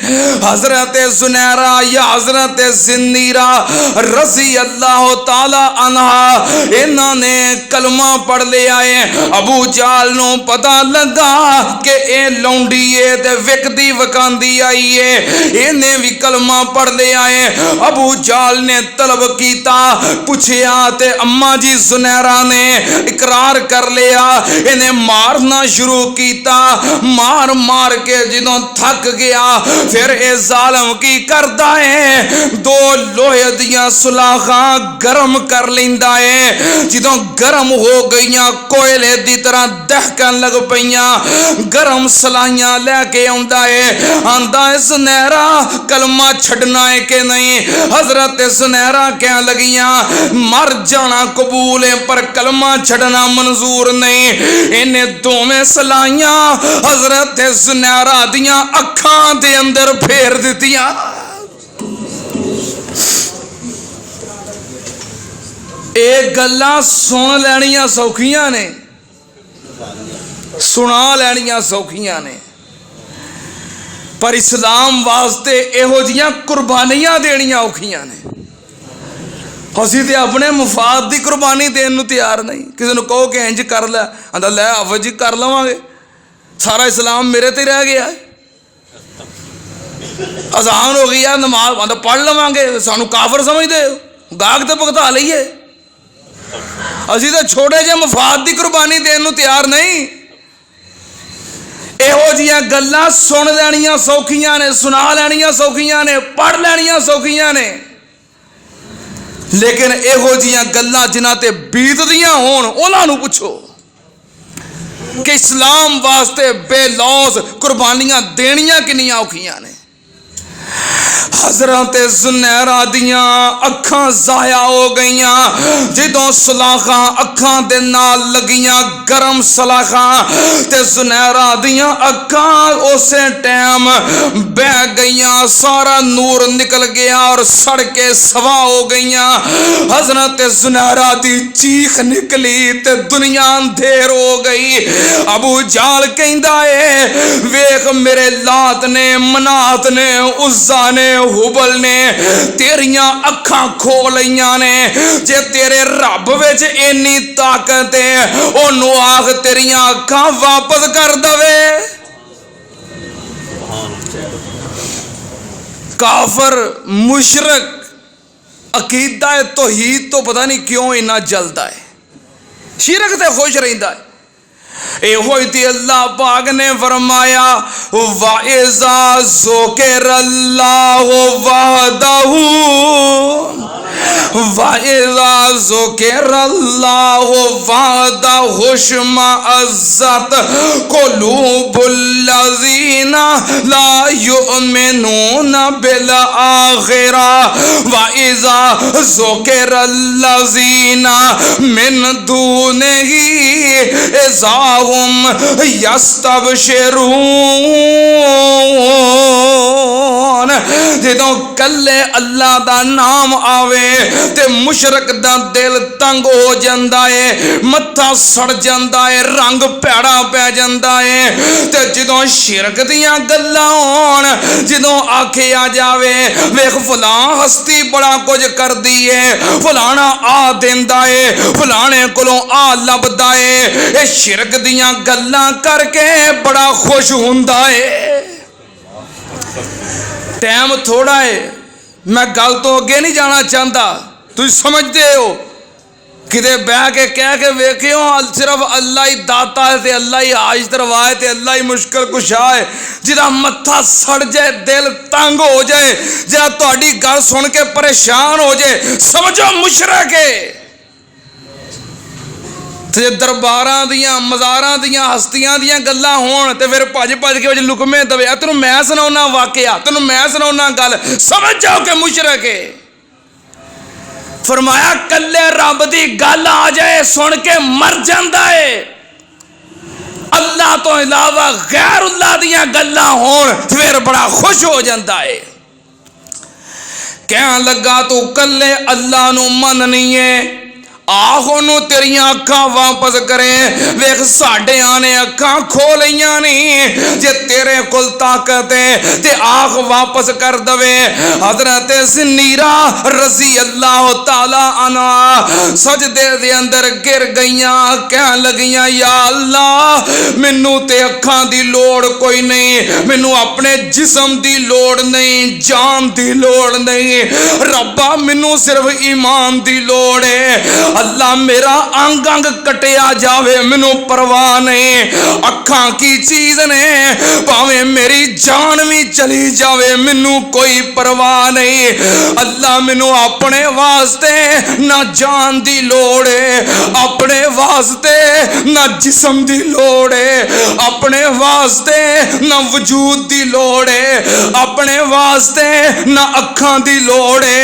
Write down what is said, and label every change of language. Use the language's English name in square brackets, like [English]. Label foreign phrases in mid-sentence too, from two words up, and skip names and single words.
[Punjabi] حضرت زنیرہ یا حضرت زنیرہ [Arabic] رضی اللہ تعالی عنہا [Punjabi] انہاں نے کلمہ پڑھ لے آئے. ابو جال نو پتہ لگا کہ اے لونڈی ہے تے وکدی وکاندی آئی ہے, انہیں بھی کلمہ پڑھ لے آئے. ابو جال نے طلب کیتا, پوچھیا تے اماں جی زنیرہ نے اقرار کر لیا. انہیں مارنا شروع کیتا, مار مار کے جدوں تھک گیا پھر اے ظالم کی کردا ہے, دو لوہے دیاں سلاخاں گرم کر لیندا ہے. جدوں گرم ہو گئیاں کوئلے دی طرح دہکن لگ پئیاں, گرم سلائیاں لے کے آندا ہے, آندا ہے زنیرہ کلمہ چھڑنا ہے کہ نہیں. حضرت زنیرہ کہنے لگیاں مر جانا قبول ہے پر کلمہ چھڑنا منظور نہیں. انہیں دوویں سلائیاں حضرت زنیرہ دیاں اکھاں دے اندر پھیر دیتیاں. ایک گلاں سن لینیاں سوکھیاں نے, سنا لینیاں سوکھیاں نے, پر اسلام واسطے ایہو جیاں قربانیاں دینیاں اوکھیاں نے. اسی تے اپنے مفاد دی قربانی دین نو تیار نہیں. کسی نو کہو کہ انج کر لے, آندا لے آو جی کر لواں گے, سارا اسلام میرے تے رہ گیا ہے. اذان ہو گئی ہے, نماز آندا پڑھ لواں گے, سانو کافر سمجھدے ہو, گاہک تے بھگتا لئیے. اسی تے چھوٹے جے مفاد دی قربانی دین نو تیار نہیں. ایہو جیاں گلاں سن لینیاں سوکھیاں نے, سنا لینیاں سوکھیاں نے, پڑھ لینیاں سوکھیاں نے, لیکن ایہو جیاں گلاں جنہاں تے بیت دیاں ہون انہاں نو پوچھو کہ اسلام واسطے بے لوز قربانیاں دینیاں کنیاں اوکھیاں نے. حضرت زنیرہ دیاں اکھاں ضائع ہو گئیاں, جدوں سلاخاں اکھاں دے نال لگیاں گرم سلاخاں تے زنیرہ دیاں اکھاں اسے ٹائم بہ گئیاں, سارا نور نکل گیا اور سڑ کے سوا ہو گئیاں. حضرت زنیرہ دی چیخ نکلی تے دنیا اندھیر ہو گئی. ابو جال کہندا ہے ویکھ میرے لات نے, منات نے, عزا نے, حبل نے تیریاں اکھاں کھولیاں نے. جے تیرے رب وچ اینی طاقت ہے اونوں آکھ تیریاں اکھاں واپس کر دوے. کافر مشرک عقیدہ توحید تو پتہ نہیں کیوں اتنا جلدا ہے, شرک تے خوش رہندا ہے. اے ہوئی تھی اللہ پاک نے فرمایا [Arabic] وَإِذَا ذُكِرَ اللَّهُ وَحْدَهُ وَإِذَا ذُكِرَ اللَّهُ وَحْدَهُ اشْمَأَزَّتْ قُلُوبُ الَّذِينَ لَا يُؤْمِنُونَ بِالْآخِرَةِ وَإِذَا ذُكِرَ الَّذِينَ مِن دُونِهِ إِذَا هُمْ [Punjabi] يَسْتَبْشِرُونَ جدوں کلے اللہ دا نام آوے تے مشرک دا دل تنگ ہو جاندا ہے، متھا سڑ جاندا ہے، رنگ پیڑا پہ جاندا ہے۔ تے جدوں شرک دیاں گلاں ہون، جدوں آکھیا جاوے ویکھ فلاں ہستی بڑا کچھ کر دی ہے، فلانا آ دیندا ہے، فلانے کولوں آ لبدا ہے، اے شرک دیاں گلاں کر کے بڑا خوش ہوندا ہے۔ ٹائم تھوڑا ہے، میں گل تو اگے [Urdu] نہیں جانا چاہتا، تم سمجھتے ہو [Punjabi] کدے بہ کے کہہ کے ویکھیو صرف اللہ ہی داتا ہے تے اللہ ہی حاجت روا ہے تے اللہ ہی مشکل کشا ہے۔ جدا متھا سڑ جائے، دل تنگ ہو جائے، جدا تہاڈی گل سن کے پریشان ہو جائے، سمجھو مشرک ہے۔ تے درباراں دیاں مزاراں دیاں ہستیاں دیاں گلاں ہون تے پھر بھج کے وچ لکمے دے، تینوں میں سناؤنا واقعہ، تینوں میں سناؤنا گل، سمجھ جاؤ کہ مشرک ہے۔ فرمایا کلے رب دی گل آ جائے سن کے مر جاندا ہے، اللہ تو علاوہ غیر اللہ دیاں گلاں ہون پھر بڑا خوش ہو جاندا ہے۔ کہن لگا تو کلے اللہ نو مننی ہے، آہو نو تیریاں اکھاں واپس کریں، ویکھ ساڈے آنے اکھاں کھولیاں نہیں، جے تیرے کل طاقت ہے تے آنکھ واپس کر دوے۔ حضرت زنیرہ [Arabic] رضی اللہ تعالی عنہ [Punjabi] سجدے دے اندر گر گئیاں، کہن لگیاں یا اللہ مینوں تے اکھاں دی لوڑ کوئی نہیں، مینوں اپنے جسم دی لوڑ نہیں، جان دی لوڑ نہیں، ربا مینوں صرف ایمان دی لوڑ ہے۔ اللہ میرا انگ انگ کٹیا جاوے مینوں پرواہ نہیں، اکھاں کی چیز نے پاویں میری جان بھی چلی جاوے مینوں کوئی پرواہ نہیں۔ اللہ مینوں اپنے واسطے نہ جان دی لوڑ ہے، اپنے واسطے نہ جسم دی لوڑ ہے، اپنے واسطے نہ وجود دی لوڑ ہے، اپنے واسطے نہ اکھاں دی لوڑ ہے۔